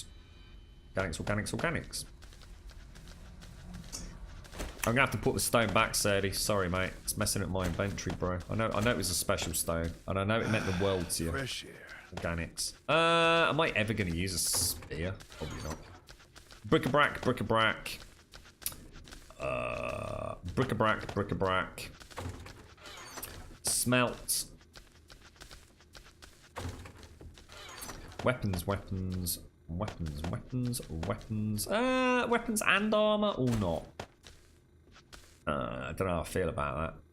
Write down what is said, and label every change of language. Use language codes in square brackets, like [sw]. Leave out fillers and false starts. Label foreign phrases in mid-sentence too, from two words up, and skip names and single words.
[en] Organics, organics, organics. I'm gonna have to put the stone back, Sadie. Sorry, mate. It's messing up my inventory, bro. I know it was a special stone, and I know it meant the world to you. Fresh air. Organics. Am I ever gonna use a spear? Probably not. Bric-a-brac, bric-a-brac. Bric-a-brac, bric-a-brac. Smelt. Weapons, weapons, weapons, weapons, weapons. Weapons and armor or not? I don't know how I feel about that.